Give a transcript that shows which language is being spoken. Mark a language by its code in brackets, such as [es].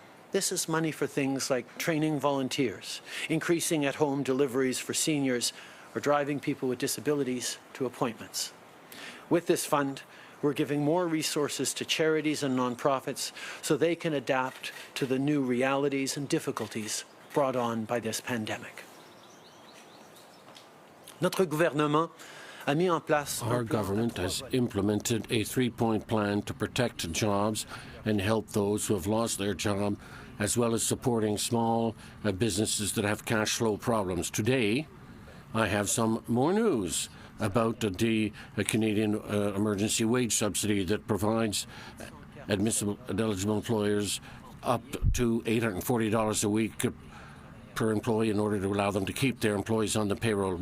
[en] This is money for things like training volunteers, increasing at-home deliveries for seniors, or driving people with disabilities to appointments. With this fund, we're giving more resources to charities and nonprofits so they can adapt to the new realities and difficulties brought on by this pandemic. [fr] Notre gouvernement a mis en place. [en] Our government has implemented a three-point plan to protect jobs and help those who have lost their job, as well as supporting small businesses that have cash flow problems. Today, I have some more news about the Canadian emergency wage subsidy that provides admissible eligible employers up to $840 a week per employee in order to allow them to keep their employees on the payroll.